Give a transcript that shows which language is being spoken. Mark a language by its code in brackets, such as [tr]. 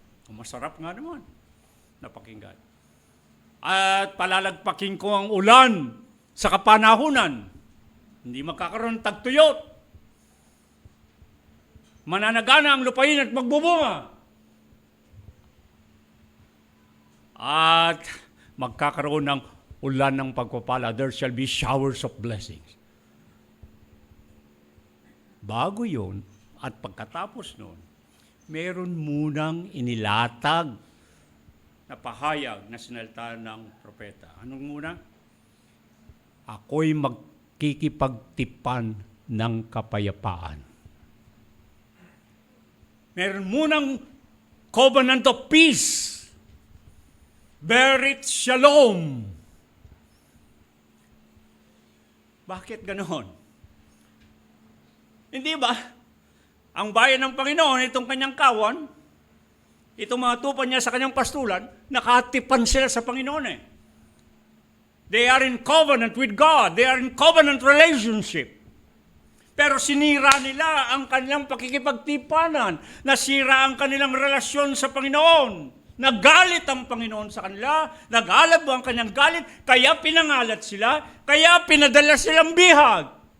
[tl] Masarap nga naman napakinggan. At palalagpakin ko ang ulan sa kapanahunan. Hindi magkakaroon ng tagtuyot. Mananagana ang lupain at magbubunga. At magkakaroon ng ulan ng pagpapala. [en] There shall be showers of blessings. [tl] Bago yun, at pagkatapos nun, meron munang inilatag na pahayag na sinalta ng propeta. Anong muna? Ako'y magkikipagtipan ng kapayapaan. Meron munang [en] covenant of peace. [he] Berit shalom. [tl] Bakit ganon? Hindi ba? Ang bayan ng Panginoon, itong kanyang kawan, itong mga tupan niya sa kanyang pastulan, nakatipan sila sa Panginoon eh. [en] They are in covenant with God. They are in covenant relationship. [tl] Pero sinira nila ang kanilang pakikipagtipanan. Nasira ang kanilang relasyon sa Panginoon. Nagalit ang Panginoon sa kanila. Nagalab ang kanyang galit. Kaya pinangalat sila. Kaya pinadala silang bihag.